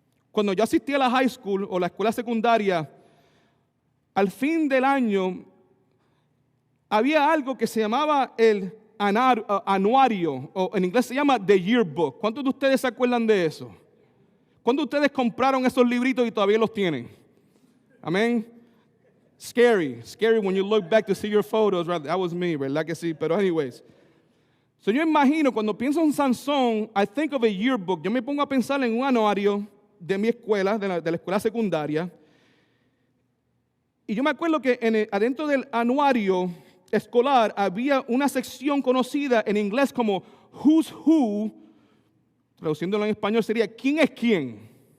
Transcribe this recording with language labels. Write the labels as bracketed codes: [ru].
[es] Cuando yo asistí a la high school o la escuela secundaria, al fin del año había algo que se llamaba el anuario, o en inglés se llama The Yearbook. ¿Cuántos de ustedes se acuerdan de eso? ¿Cuántos de ustedes compraron esos libritos y todavía los tienen? Amén. [en] Scary when you look back to see your photos. Right? That was me, [es] ¿verdad que sí? Pero [en] anyways. So [es] yo imagino, cuando pienso en Sansón, [en] I think of a yearbook. [es] Yo me pongo a pensar en un anuario de mi escuela, de la escuela secundaria. Y yo me acuerdo que adentro del anuario escolar había una sección conocida en inglés como Who's Who, traduciéndolo en español sería ¿quién es quién?